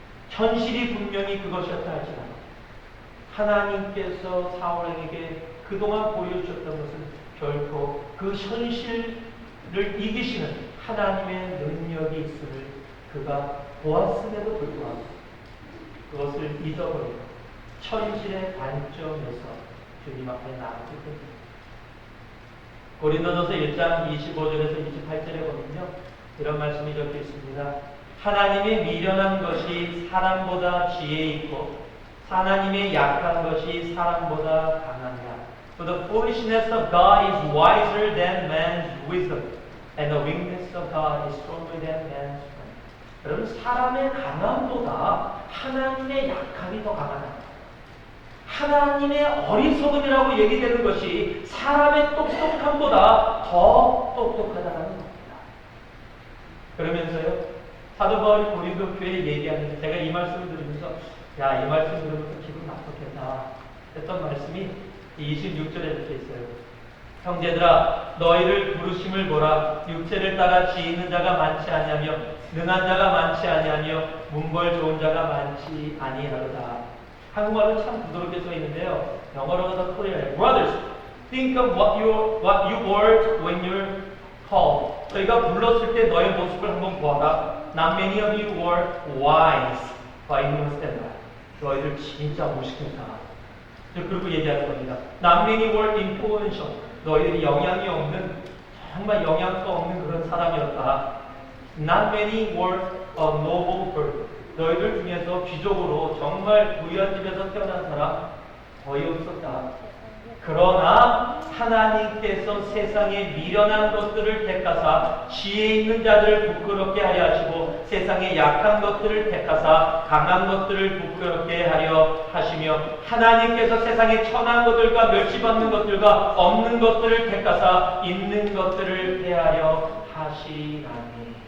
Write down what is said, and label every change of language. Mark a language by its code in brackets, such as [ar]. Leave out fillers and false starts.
[ko] 현실이 분명히 그것이었다 할지라도 하나님께서 사울왕에게 그동안 보여주셨던 것은 결코 그 현실을 이기시는 하나님의 능력이 있음을 그가 보았음에도 불구하고 그것을 잊어버리고 현실의 관점에서 주님 앞에 나아가게 됩니다. 고린도전서 1장 25절에서 28절에 보면요, 이런 말씀이 적혀 있습니다. 하나님의 미련한 것이 사람보다 지혜 있고 하나님의 약한 것이 사람보다 강하니라. [en] For the foolishness of God is wiser than man's wisdom, and the weakness of God is stronger than man's strength. [ko] 여러분, 사람의 강함보다 하나님의 약함이 더 강하다. 하나님의 어리석음이라고 얘기되는 것이 사람의 똑똑함보다 더 똑똑하다는 겁니다. 그러면서요, 사도 바울이 고린도 교회에 얘기하는데, 제가 이 말씀을 들으면서 야, 이 말씀 들으면서 기분 나쁘겠다 했던 말씀이 26절에 이렇게 있어요. 형제들아, 너희를 부르심을 보라. 육체를 따라 지혜있는 자가 많지 아니하며 능한 자가 많지 아니하며 문벌 좋은 자가 많지 아니하로다. 한국말로 참 부드럽게 써 있는데요, 영어로는 더 클리어해요. [en] Brothers, think of what you were when you're called. [ko] 너희가 불렀을 때 너의 모습을 한번 보아라. [en] Not many of you were wise by human standard. [ko] 너희들 진짜 무식했다. 그리고 얘기하는 겁니다. [en] Not many were influential. [ko] 너희들이 영향이 없는, 정말 영향도 없는 그런 사람이었다. [en] Not many were a noble birth. [ko] 너희들 중에서 귀족으로 정말 부유한 집에서 태어난 사람 거의 없었다. 그러나 하나님께서 세상에 미련한 것들을 택하사 지혜 있는 자들을 부끄럽게 하려 하시고 세상에 약한 것들을 택하사 강한 것들을 부끄럽게 하려 하시며 하나님께서 세상에 천한 것들과 멸시받는 것들과 없는 것들을 택하사 있는 것들을 폐하려 하시나니.